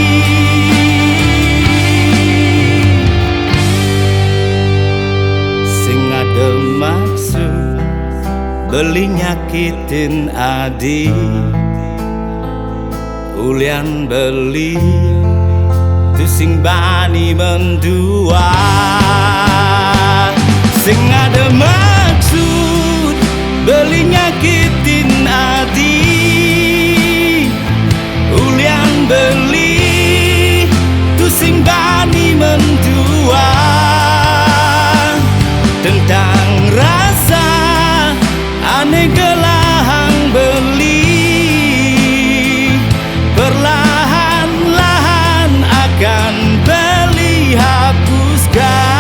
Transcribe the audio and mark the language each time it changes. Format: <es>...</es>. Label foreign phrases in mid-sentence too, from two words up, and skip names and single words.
<ban>Sing ada maksud beli nyakitin adi, ulian beli tu sing bani mendua. Sing ada maksud beli nyakitin adi, ulian beli tu sing bani mendua.</ban> <id>Tentang rasa</id> <ban>aneh gelahang beli,</ban> <id>perlahan-lahan akan beli hapuskan.</id>